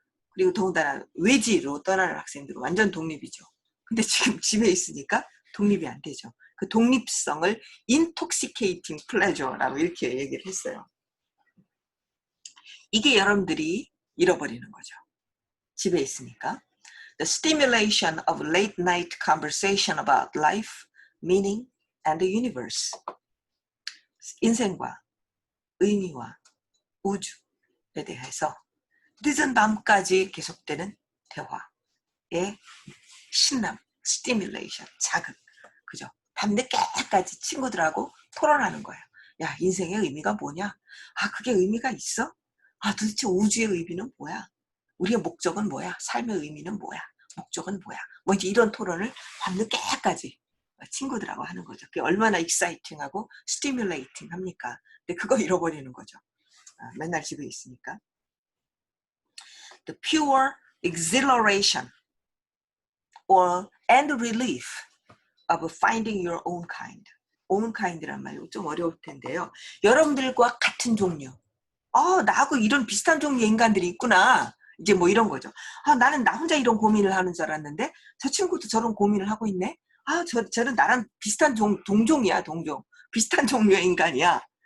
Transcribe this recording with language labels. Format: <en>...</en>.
<ko>그리고 더군다나 외지로 떠나는 학생들은 완전 독립이죠. 근데 지금 집에 있으니까 독립이 안 되죠. 그 독립성을</ko> <en>intoxicating pleasure</en> <ko>라고 이렇게 얘기를 했어요. 이게 여러분들이 잃어버리는 거죠. 집에 있으니까.</ko> <en>The stimulation of late night conversation about life, meaning, and the universe.</en> <ko>인생과 의미와 우주에 대해서 늦은 밤까지 계속되는 대화의 신남, 스티뮬레이션, 자극. 그죠? 밤늦게까지 친구들하고 토론하는 거예요. 야, 인생의 의미가 뭐냐? 아, 그게 의미가 있어? 아, 도대체 우주의 의미는 뭐야? 우리의 목적은 뭐야? 삶의 의미는 뭐야? 목적은 뭐야? 뭐 이제 이런 토론을 밤늦게까지 친구들하고 하는 거죠. 그게 얼마나 익사이팅하고 스티뮬레이팅 합니까? 근데 그거 잃어버리는 거죠. 맨날 집에 있으니까.</ko> <en>The pure exhilaration and relief of finding your own kind.</en> <ko>own kind란 말이 좀 어려울 텐데요. 여러분들과 같은 종류. 나하고 이런 비슷한 종류의 인간들이 있구나. 이제 뭐 이런 거죠. 나는 나 혼자 이런 고민을 하는 줄 알았는데 저 친구도 저런 고민을 하고 있네. 저는 나랑 비슷한 동종이야, 동종. 비슷한 종류의 인간이야.</ko>